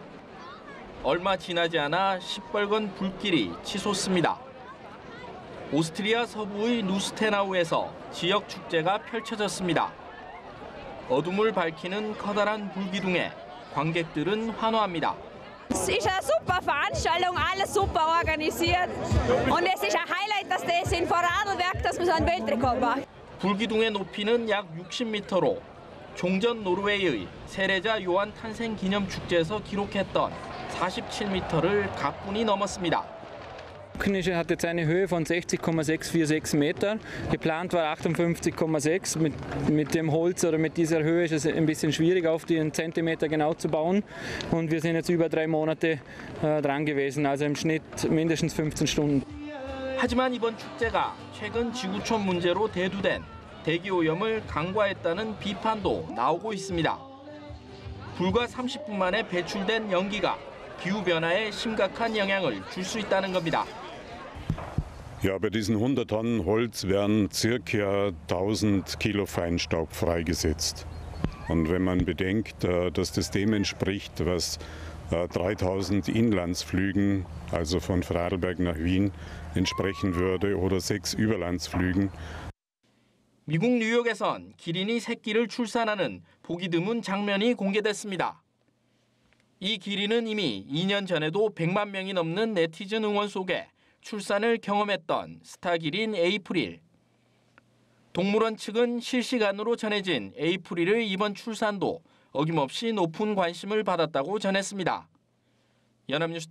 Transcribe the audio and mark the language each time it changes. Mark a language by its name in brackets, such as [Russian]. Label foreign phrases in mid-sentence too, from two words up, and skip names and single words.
[Korean] 얼마 지나지 않아 시뻘건 불길이 치솟습니다. 오스트리아 서부의 루스테나우에서 지역 축제가 펼쳐졌습니다. 어둠을 밝히는 커다란 불기둥에 관객들은 환호합니다. [German] Es ist eine super Veranstaltung, alles super organisiert. Und es ist ein Highlight, dass das in Vorarlberg, dass man so einen Weltrekord macht. [Korean] 불기둥의 높이는 약 60m로 종전 노르웨이의 세례자 요한 탄생 기념 축제에서 기록했던 47m를 가뿐히 넘었습니다. [German] Knische hat jetzt eine Höhe von 60,646 Meter. Geplant war 58,6. Mit dem Holz oder mit dieser Höhe ist es ein bisschen schwierig, auf den Zentimeter genau zu bauen. Und wir sind jetzt über 3 Monate dran gewesen, also im Schnitt mindestens 15 Stunden. [Korean] 하지만 이번 축제가 최근 지구촌 문제로 대두된 대기오염을 간과했다는 비판도 나오고 있습니다. 불과 30분 만에 배출된 연기가 기후변화에 심각한 영향을 줄 수 있다는 겁니다. [German] Ja, bei diesen 100 Tonnen Holz werden ca. 1000 Kilo Feinstaub freigesetzt. Und wenn man bedenkt, dass das dem entspricht, was 3000 Inlandsflügen, also von Vorarlberg nach Wien, entsprechen würde, oder 6 Überlandsflügen. [Korean] 미국 뉴욕에선 기린이 새끼를 출산하는 보기 드문 장면이 공개됐습니다. 이 기린은 이미 2년 전에도 100만 명이 넘는 네티즌 응원 속에 출산을 경험했던 스타 기린 에이프릴. 동물원 측은 실시간으로 전해진 에이프릴의 이번 출산도 어김없이 높은 관심을 받았다고 전했습니다.